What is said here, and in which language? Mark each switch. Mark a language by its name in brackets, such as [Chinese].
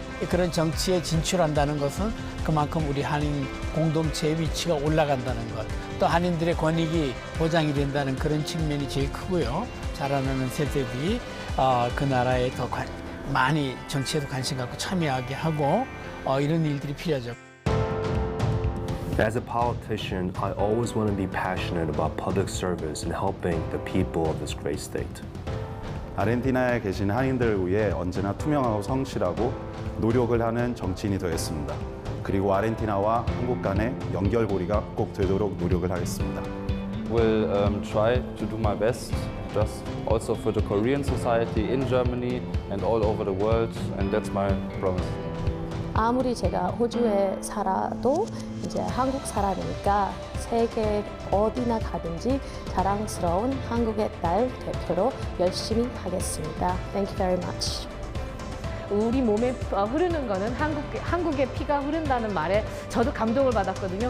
[Korean] 그런 정치에 진출한다는 것은 그만큼 우리 한인 공동체의 위치가 올라간다는 것, 또 한인들의 권익이 보장이 된다는 그런 측면이 제일 크고요. 자라나는 세대들이 그 나라에 더 많이 정치에도 관심 갖고 참여하게 하고 이런 일들이 필요하죠. [English] As a politician, I always want to be passionate about public service and helping the people of this great state. [Korean] 아르헨티나에 계신 한인들을 위해 언제나 투명하고 성실하고 노력을 하는 정치인이 되겠습니다. 그리고 아르헨티나와 한국 간의 연결고리가 꼭 되도록 노력을 하겠습니다. [English] Will try to do my best, just also for the Korean society in Germany and all over the world, and that's my promise. [Korean] 아무리 제가 호주에 살아도 이제 한국 사람이니까 세계 어디나 가든지 자랑스러운 한국의 딸 대표로 열심히 하겠습니다. [English] Thank you very much. [Korean] 우리 몸에 흐르는 거는 한국의 피가 흐른다는 말에 저도 감동을 받았거든요.